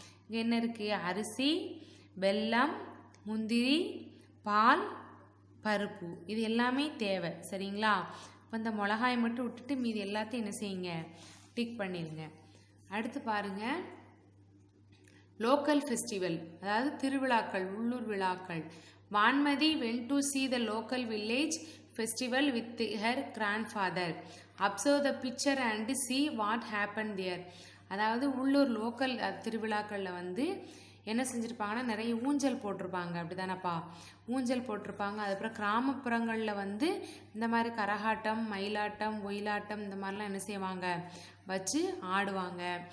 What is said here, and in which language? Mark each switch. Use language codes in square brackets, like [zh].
[ta] இங்கே என்ன இருக்குது அரிசி, வெல்லம், முந்திரி, பால், பருப்பு, இது எல்லாமே தேவை. சரிங்களா? அப்போ இந்த மிளகாயை மட்டும் விட்டுட்டு மீதி எல்லாத்தையும் என்ன செய்யுங்க, டிக் பண்ணிடுங்க. அடுத்து பாருங்கள், லோக்கல் ஃபெஸ்டிவல், அதாவது திருவிழாக்கள், உள்ளூர் விழாக்கள். [en] Vanmathi went to see the local village festival with her grandfather. Observe the picture and see what happened there. [ta] அதாவது உள்ளூர் லோக்கல் திருவிழாக்களில் வந்து என்ன செஞ்சுருப்பாங்கன்னா, நிறைய ஊஞ்சல் போட்டிருப்பாங்க, அப்படி தானேப்பா, ஊஞ்சல் போட்டிருப்பாங்க. அதுக்கப்புறம் கிராமப்புறங்களில் வந்து இந்த மாதிரி கரகாட்டம், மயிலாட்டம், ஒயிலாட்டம் இந்த மாதிரிலாம் என்ன செய்வாங்க, வச்சு ஆடுவாங்க.